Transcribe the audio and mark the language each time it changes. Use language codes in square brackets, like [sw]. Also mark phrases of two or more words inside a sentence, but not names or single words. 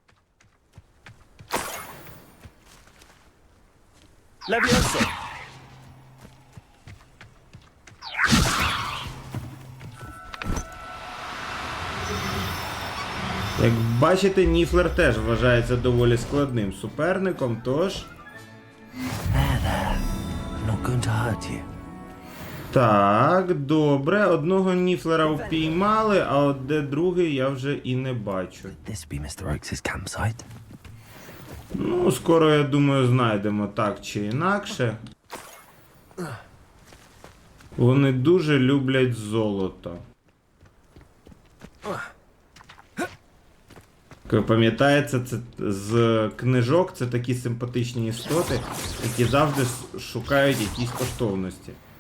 [uk] Levioso! Як бачите, ніфлер теж вважається доволі складним суперником, тож... [en] I'm not going to hurt you. [uk] Так, добре. Одного ніфлера впіймали, а от де другий я вже і не бачу. [en] This be Mr. Oaks' campsite. [uk] Ну, скоро, я думаю, знайдемо так чи інакше. Вони дуже люблять золото. Як ви пам'ятаєте, це з книжок, це такі симпатичні істоти, які завжди шукають якісь коштовності.